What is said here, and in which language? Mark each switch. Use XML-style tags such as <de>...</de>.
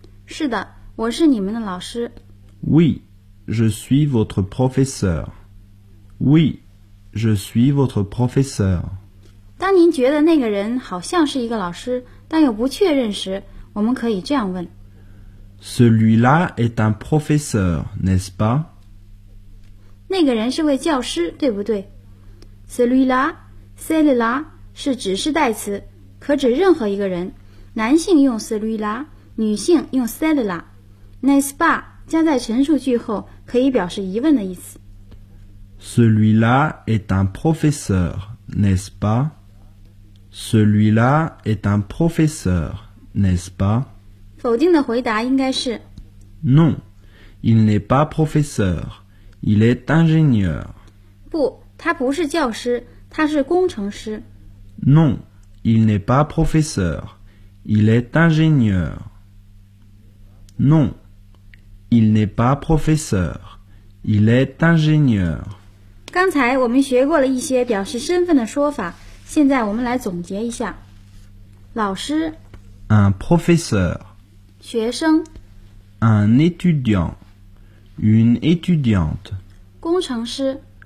<zh>是的，我是你们的老师。</zh> <fr>Oui, je suis votre professeur. Oui, je suis votre professeur.</fr> <zh>当您觉得那个人好像是一个老师，但又不确认时，我们可以这样问</zh> <fr>Celui-là est un professeur, n'est-ce pas?</fr> <zh>那个人是位教师，对不对？ Celui-là, celui-là 是指示代词，可指任何一个人。男性用 celui-là, 女性用 celui-là. N'est-ce pas? 加在陈述句后，可以表示疑问的意思。</zh> <fr>Celui-là est un professeur, n'est-ce pas? Celui-là est un professeur, n'est-ce pas?</fr> <zh>否定的回答应该是</zh> <fr>Non, il n'est pas professeur, il est ingénieur.</fr> <zh>不，他不是教师，他是工程师。</zh> <fr>Non, il n'est pas professeur, il est ingénieur. Non, il n'est pas professeur, il est ingénieur.</fr> <zh>刚才我们学过了一些表示身份的说法。现在我们来总结一下。老师</zh> <fr>Un professeur</fr> <zh>学生</zh> <fr>Un étudiant Une étudiante</fr> <zh>工程师</zh>